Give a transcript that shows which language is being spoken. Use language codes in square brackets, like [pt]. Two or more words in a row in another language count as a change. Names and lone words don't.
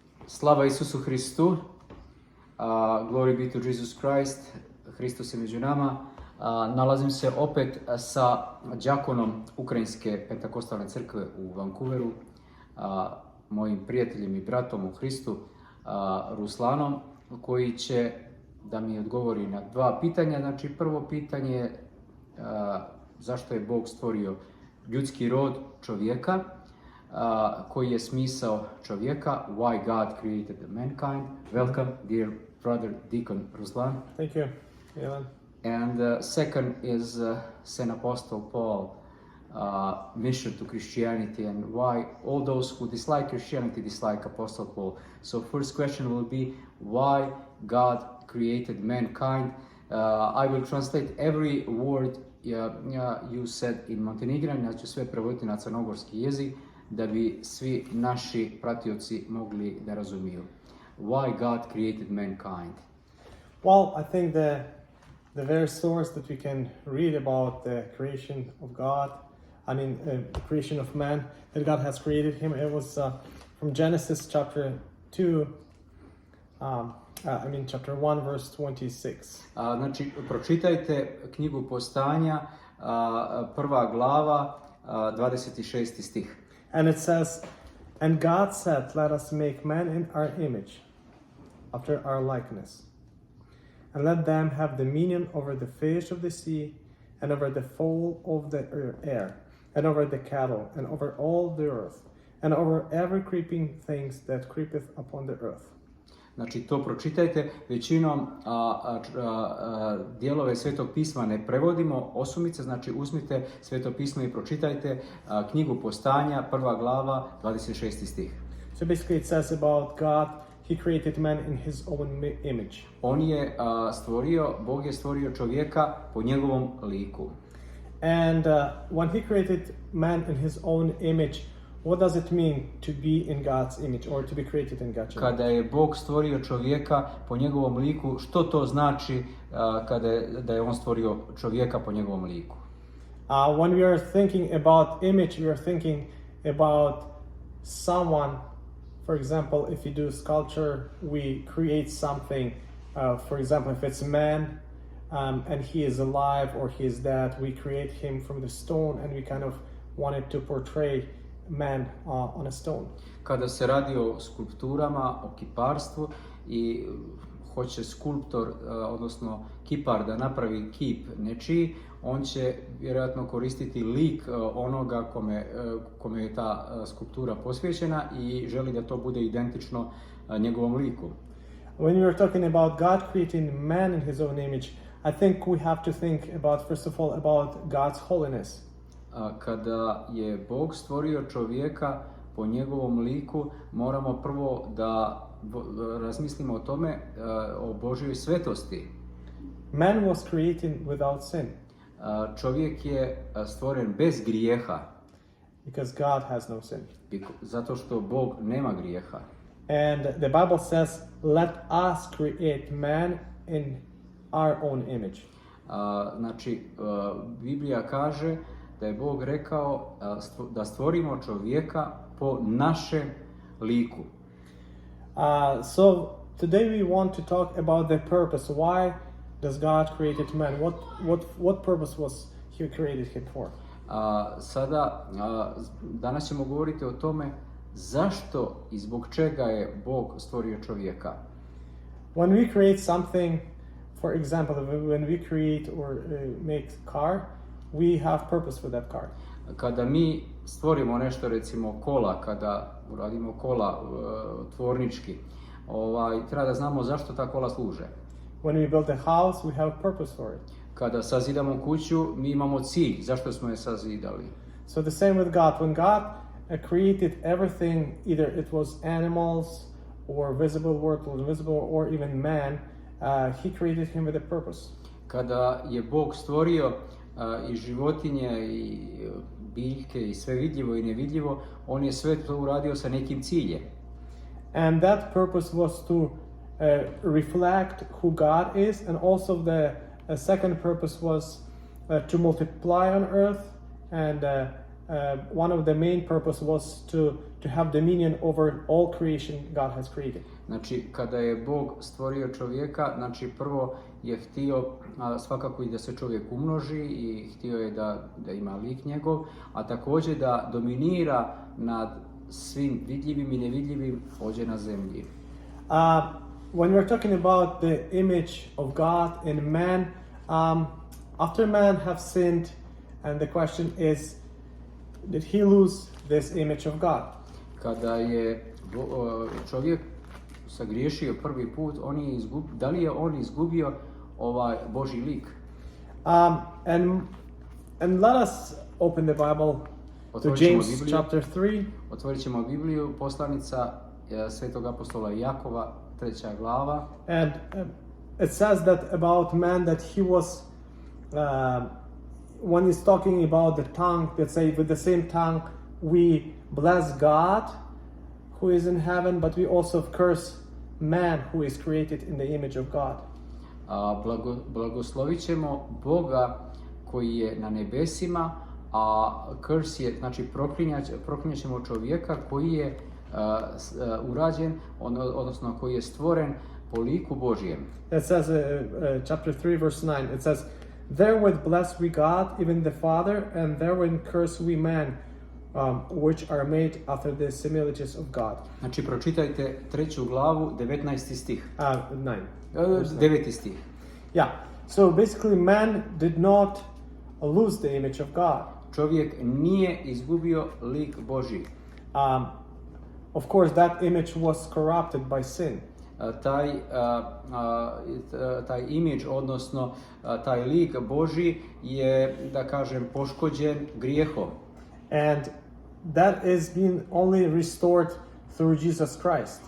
[sr] Slava Isusu Hristu, [en] glory be to Jesus Christ, [sr] Hristos je među nama. Nalazim se opet sa đakonom Ukrajinske Pentakostalne Crkve u Vancouveru, mojim prijateljem i bratom u Hristu, Ruslanom, koji će da mi odgovori na dva pitanja. Znači, prvo pitanje je zašto je Bog stvorio ljudski rod čovjeka, koji je smisao čovjeka, [en] why God created mankind. Welcome, dear brother Deacon Ruslan. Thank you, Ivan. And second is [sr] Svetog Apostola Pavla [en] mission to Christianity and why all those who dislike Christianity dislike Apostle Paul. So first question will be why God created mankind. I will translate every word you said in Montenegrin, [sr] ja ću sve prevoditi na crnogorski jezik da bi svi naši pratioci mogli da razumiju. [en] Why God created mankind? Well, I think the very source that we can read about the creation of God, the creation of man, that God has created him, it was from Genesis chapter 2, chapter 1, verse 26. [sr] Znači, pročitajte knjigu Postanja, prva glava, 26. stih. [en] And it says, "And God said, let us make man in our image, after our likeness. And let them have dominion over the fish of the sea, and over the fowl of the air, and over the cattle, and over all the earth, and over every creeping things that creepeth upon the earth." [sr] Znači, to pročitajte. Većinom dijelove Svetog pisma ne prevodimo osumice, znači uzmite Sveto pismo i pročitajte knjigu Postanja, prva glava, 26. stih. [en] So basically it says about God, he created man in his own image. [sr] On je Bog je stvorio čovjeka po njegovom liku. [en] And when he created man in his own image, what does it mean to be in God's image or to be created in God's image? [sr] Kada je Bog stvorio čovjeka po njegovom liku, što to znači da je on stvorio čovjeka po njegovom liku? [en] When we are thinking about image, we are thinking about someone. For example, if you do sculpture, we create something. For example, if it's a man and he is alive or he is dead, we create him from the stone and we kind of wanted to portray man on a stone. [sr] Kada se radi o skulpturama, o kiparstvu i hoće skulptor, odnosno kipar da napravi kip nečiji, on će vjerojatno koristiti lik onoga kome je ta skulptura posvećena i želi da to bude identično njegovom liku. [en] When we are talking about God creating man in his own image, I think we have to think about, first of all, about God's holiness. [sr] Kada je Bog stvorio čovjeka po njegovom liku, moramo prvo da razmislimo o tome, o Božjoj svetosti. [en] Man was created without sin. [sr] Čovjek je stvoren bez grijeha. [en] Because God has no sin. [sr] Zato što Bog nema grijeha. [en] And the Bible says, let us create man in our own image. [sr] Znači, Biblija kaže da je Bog rekao da stvorimo čovjeka po našem liku. [en] So today we want to talk about the purpose. Why does God created man? What purpose was he created him for? [sr] Danas ćemo govoriti o tome zašto i zbog čega je Bog stvorio čovjeka. [en] When we create something, for example, when we create or make car, we have purpose for that car. [sr] Kada mi stvorimo nešto, recimo kola, kada uradimo kola tvornički, treba da znamo zašto ta kola služe. [en] When we build a house, we have purpose for it. [sr] Kada sazidamo kuću, mi imamo cilj, zašto smo je sazidali. [en] So the same with God. When God created everything, either it was animals or visible world or invisible or even man, he created him with a purpose. [sr] Kada je Bog stvorio i životinje i biljke i sve vidljivo i nevidljivo, on je sve to uradio sa nekim ciljem. [en] And that purpose was to reflect who God is, and also the second purpose was to multiply on earth, and one of the main purpose was to to have dominion over all creation God has created. [sr] Znači, kada je Bog stvorio čovjeka, znači prvo je htio svakako i da se čovjek umnoži i htio je da ima lik njegov, a također da dominira nad svim vidljivim i nevidljivim ovdje na zemlji. [en] When we're talking about the image of God in man, after man have sinned, and the question is, did he lose this image of God? [sr] Kada je čovjek sagriješio prvi put, da li je on izgubio ovaj Božji lik? [en] And let us open the Bible to James chapter 3. [sr] Otvorit ćemo Bibliju, poslanica Svetog Apostola Jakova, 3. glava. [en] And it says that about man that he was, when he's talking about the tongue, that say with the same tongue we bless God who is in heaven, but we also curse man who is created in the image of God. [sr] Blagoslovit ćemo Boga koji je na nebesima, a curse je, znači proklinjat ćemo čovjeka koji je urađen, odnosno koji je stvoren po liku Božjem. [en] It says, chapter 3, verse 9, it says, therewith bless we God, even the Father, and therewith curse we man, which are made after the similitudes of God. [sr] Znači, pročitajte 3. glavu, 19. stih. 9. stih. [en] Yeah, so basically man did not lose the image of God. [sr] Čovjek nije izgubio lik Božji. [en] Of course, that image was corrupted by sin. [sr] Taj imidž, odnosno taj lik Božji je, da kažem, poškođen grijehom. [en] And that is being only restored through Jesus Christ.